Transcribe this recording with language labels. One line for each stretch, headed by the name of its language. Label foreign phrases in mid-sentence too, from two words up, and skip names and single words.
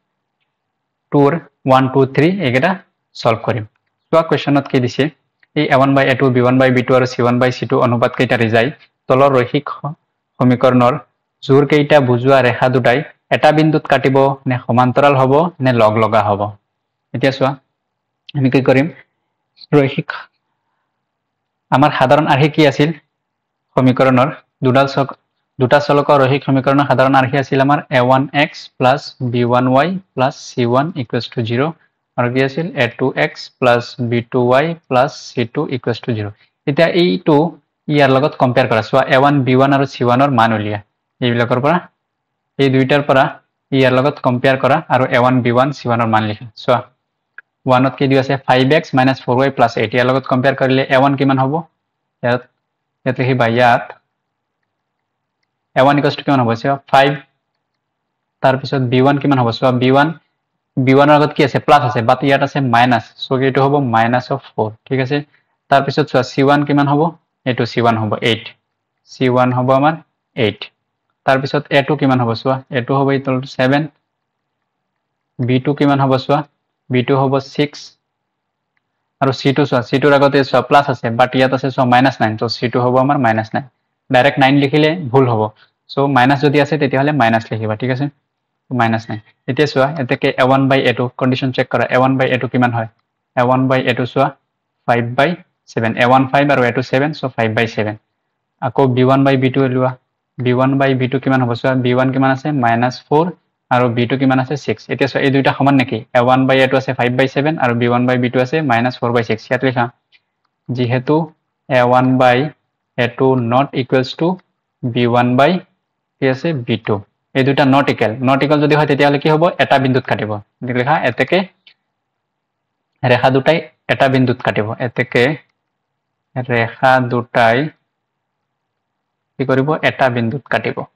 Assamese: 2 1 2 3 এইকেইটা সলভ কৰিম চোৱা কোৱেশ্চনত কি দিছে এই a1/a2 b1/b2 আৰু c1/c2 অনুপাত কেইটা ৰিজাই তলৰ ৰৈখিক সমীকৰণৰ জোৰ কেইটা বুজোৱা ৰেখা দুটাই এটা বিন্দুত কাটিব নে সমান্তৰাল হ'ব নে লগ লগা হ'ব এতিয়া চোৱা আমি কি কৰিম ৰৈখিক আমাৰ সাধাৰণ আৰ্হি কি আছিল সমীকৰণৰ দুডাল দুটা চলকৰ ৰৈখিক সমীকৰণৰ সাধাৰণ আৰ্হি আছিল আমাৰ
English: a1x plus b1y plus c1 equals to 0
Assamese: আৰু কি আছিল
English: a2x plus b2y plus c2 equals to 0
Assamese: এতিয়া এইটো ইয়াৰ লগত কম্পেয়াৰ কৰা চোৱা a1 b1 আৰু c1 ৰ মান উলিয়া এইবিলাকৰ পৰা এই দুইটাৰ পৰা ইয়াৰ লগত কম্পেয়াৰ কৰা আৰু a1 b1 c1 ৰ মান লিখা চোৱা 1 ত কি দি আছে
English: 5x minus 4y plus 8
Assamese: ইয়াৰ লগত কম্পেয়াৰ কৰিলে a1 কিমান হ'ব ইয়াত লিখিবা ইয়াত
English: a1 equals to
Assamese: কিমান হ'ব চোৱা 5 তাৰ পিছত b1 কিমান হ'ব চোৱা b1 ৰ আগত কি আছে প্লাস আছে বাট ইয়াত আছে মাইনাস সো এইটো হ'ব
English: minus of 4
Assamese: ঠিক আছে তাৰ পিছত চোৱা c1 কিমান হ'ব এটো c1 হ'ব 8 c1 হ'ব আমাৰ 8 তাৰ পিছত a2 কিমান হ'ব চোৱা a2 হ'ব
English: equal to 7
Assamese: b2 কিমান হ'ব চোৱা b2 হ'ব 6 আৰু c2 চোৱা c2 ৰ আগতে চোৱা প্লাস আছে বাট ইয়াত আছে চোৱা -9 তো c2 হ'ব আমাৰ -9 ডাইৰেক্ট 9 লিখিলে ভুল হ'ব সো মাইনাস যদি আছে তেতিয়াহলে মাইনাস লিখিবা ঠিক আছে -9 এতিয়া চোৱা এতেকে
English: a1 by a2
Assamese: কন্ডিশন চেক কৰা
English: a1 by a2
Assamese: কিমান হয়
English: a1 by a2
Assamese: চোৱা
English: 5 by 7
Assamese: a1 5 আৰু a2 7 সো
English: 5 by 7
Assamese: আকৌ
English: b1 by b2
Assamese: লোৱা
English: b1 by b2
Assamese: কিমান হ'ব চোৱা b1 কিমান আছে -4 আৰু b2 কিমান আছে 6 এতিয়া চোৱা এই দুইটা সমান নেকি
English: a1 by a2
Assamese: আছে
English: 5 by 7
Assamese: আৰু
English: b1 by b2
Assamese: আছে
English: -4 by 6
Assamese: ইয়াত লিখা যেহেতু
English: a1 by a2 not equals to b1 by
Assamese: কি আছে b2 এই দুইটা
English: not equal
Assamese: যদি হয় তেতিয়াহলে কি হ'ব এটা বিন্দুত কাটিব লিখা এতেকে ৰেখা দুটাই এটা বিন্দুত কাটিব এতেকে ৰেখা দুটাই কি কৰিব এটা বিন্দুত কাটিব